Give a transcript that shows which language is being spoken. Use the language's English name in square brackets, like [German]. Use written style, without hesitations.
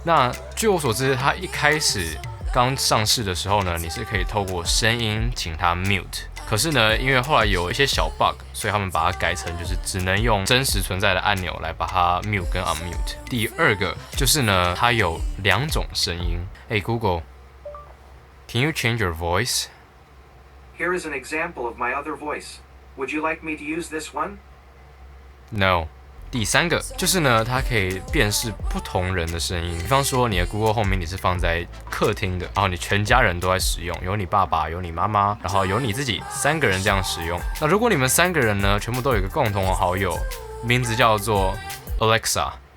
[Chinese] 那据我所知，它一开始刚上市的时候呢，你是可以透过声音请它 mute。可是呢，因为后来有一些小 bug， 所以他们把它改成就是只能用真实存在的按钮来把它 mute 跟 unmute。第2个就是呢，它有2种声音。 [English] Hey Google，Can you change your voice? Here is an example of my other voice. Would you like me to use this one? No。 [Chinese] 第3个就是呢，它可以辨识不同人的声音。比方说，你的 Google Home Mini 是放在客厅的，然后你全家人都在使用，有你爸爸，有你妈妈，然后有你自己，3个人这样使用。那如果你们3个人呢，全部都有一个共同的好友，名字叫做 Alexa。